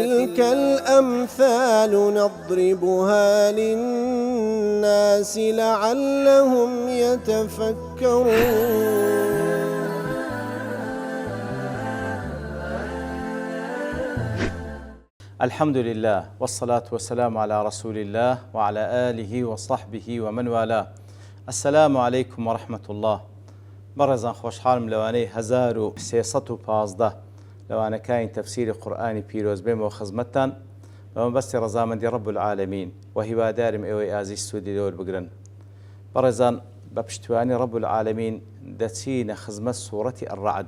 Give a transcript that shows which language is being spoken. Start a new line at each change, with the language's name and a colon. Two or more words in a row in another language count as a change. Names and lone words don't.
Arabic: وتلك الأمثال نضربها للناس لعلهم يتفكرون. الحمد لله والصلاة والسلام على رسول الله وعلى آله وصحبه ومن والاه. السلام عليكم ورحمة الله.
Central Kurdish: بەڕێزان خۆشحاڵم لەوانەی 1315 لەوانەکانی تەفسیری قورئانی پیرۆز بێمەوە خزمەتتان بەمە بەستی ڕەزامەندی
Arabic: رب العالمین
Central Kurdish: و هیوادارم ئێوەی ئازیز سوودی لەوە بگرن. بەڕێزان بە پشتیوانی
Arabic: رب العالمین
Central Kurdish: دەچینە خزمەت سوورەتی الرعد.